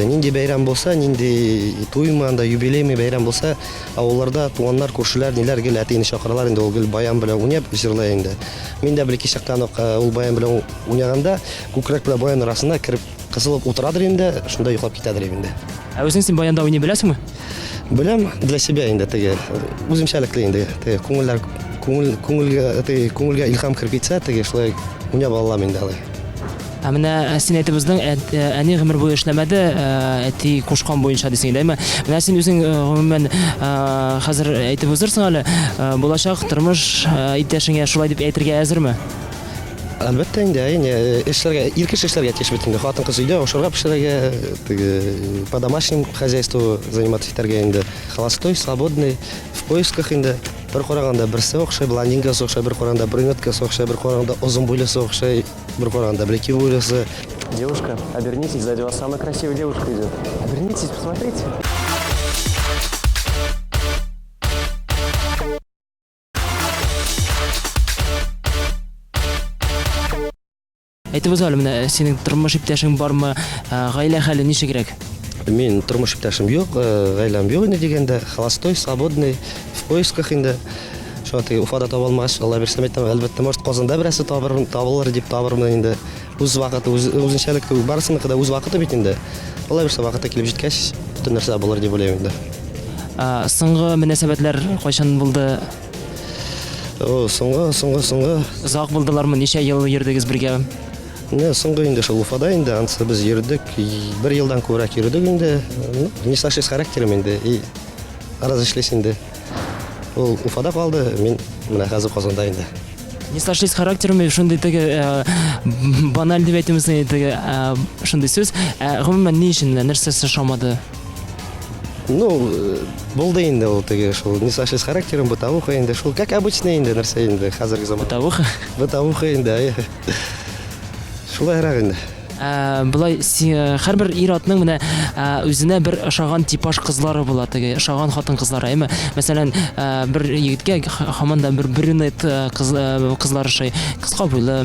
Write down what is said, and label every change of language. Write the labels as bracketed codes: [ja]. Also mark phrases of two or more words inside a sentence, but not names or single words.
[tt] Нинди бәйрәм булса, нинди туймы, анда юбилеймы бәйрәм булса, авылларда туганнар, күршеләр, ниләр гел әтине чакыралар инде. Ул гел баян белән уйнап җырлый инде. Мин дә бер-ике чактан ул баян белән уйнаганда, күкрәк белән баян арасында кирип кысылып утырадыр инде, шунда йоклап китәдер инде. Үзең син баянда уйный беләсеңме? Беләм, [ru] для себя [tt] инде теге үземчәлекле инде. Теге күңелгә илһам кирип китсә, теге шулай уйнап алам инде алай. Менә син әйтебезнең әни гомер буе эшләмәде, әти кушкан буенча дисең дәме? Менә син үзең гомумән хәзер әйтеп узырсың әле, булачак тормыш иптәшеңә шулай дип әйтергә әзерме? Әлбәттә инде, эшләргә, иркеш эшләргә тиеш бит инде. Хатын-кыз өйдә ашарга пешерергә, теге [ru] по домашнему хозяйству заниматься [tt] итәргә инде. [ru] Холостой, свободный, в поисках инде. [tt] Бер караганда берсе охшай, блондинкасы охшай, бер караганда брюнеткасы охшай, бер караганда озын буйлысы охшай, бер караганда блеки буйлысы. [ru] Девушка, обернитесь, сзади вас самая красивая девушка идет. Обернитесь, посмотрите. [tt] Әйтеп үз әле, менә синең тормыш иптәшең бармы, гаилә хәле ничегрәк? Мин тормыш иптәшем юк, гаиләм юк инде дигәндә, [ru] холостой, свободный, в поисках инде. [tt] Шуңа теге Уфада таба алмагач, Алла бирсә әйтәм, әлбәттә, может, Казанда берәрсе табылыр дип табырмын инде. Үз вакыты, үзенчәлек барысыныкы да үз вакыты бит инде. Алла бирсә вакыты килеп җиткәч, бөтен нәрсә булыр дип уйлыйм инде. Соңгы мөнәсәбәтләр кайчан булды? Соңгы. Озак булдылармы? Ничә ел йөрдегез бергә? Соңгы инде шул Уфада инде, ансы без йөрдек, 1 елдан күбрәк йөрдек инде. [ru] Не сашис характерым инде, и разошлись инде. [tt] Ул Уфада калды, мин менә хәзер Казанда инде. [ru] Не сошлись характерами, [tt] шундый теге баналь дип әйтәмсең, теге шундый сүз. Гомумән ни өчен нәрсә сошамады? Булды инде ул теге шул [ru] не сошлись характерым, [tt] бытовуха инде, шул [ru] как обычно [tt] инде нәрсә инде хәзерге заманда. Бытовуха инде. Шулайрак инде. Булай һәрбер ир-атның менә үзенә бер ошаган типаж кызлары була, теге ошаган хатын-кызлары, әйме. Мәсәлән, бер егеткә һаман да бер брюнет кызлар ошый, кыска буйлы.